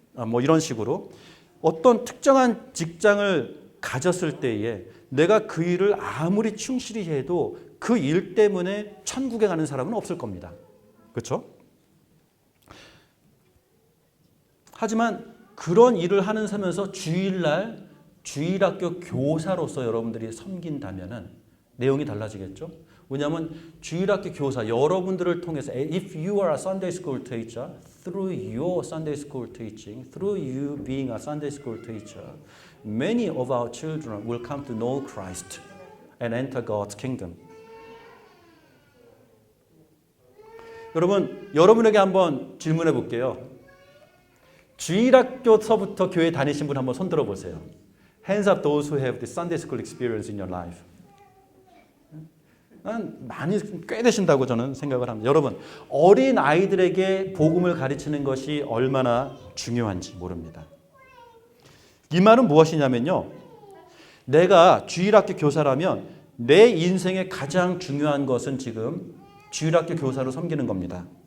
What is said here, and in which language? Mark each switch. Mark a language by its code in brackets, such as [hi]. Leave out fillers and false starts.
[ko] 뭐 이런 식으로 어떤 특정한 직장을 가졌을 때에 내가 그 일을 아무리 충실히 해도 그 일 때문에 천국에 가는 사람은 없을 겁니다. 그렇죠? 하지만 그런 일을 하는 서면서 주일날 주일학교 교사로서 여러분들이 섬긴다면은 내용이 달라지겠죠? 왜냐하면 주일학교 교사, 여러분들을 통해서 [en] if you are a Sunday school teacher, through your Sunday school teaching, through you being a Sunday school teacher, many of our children will come to know Christ and enter God's kingdom. [ko] 여러분에게 한번 질문해 볼게요. 주일학교서부터 교회 다니신 분 한번 손 들어 보세요. [en] Hands up those who have the Sunday school experience in your life. [ko] 많이 꽤 되신다고 저는 생각을 합니다. 여러분, 어린 아이들에게 복음을 가르치는 것이 얼마나 중요한지 모릅니다. 이 말은 무엇이냐면요, 내가 주일학교 교사라면 내 인생의 가장 중요한 것은 지금 주일학교 교사로 섬기는 겁니다.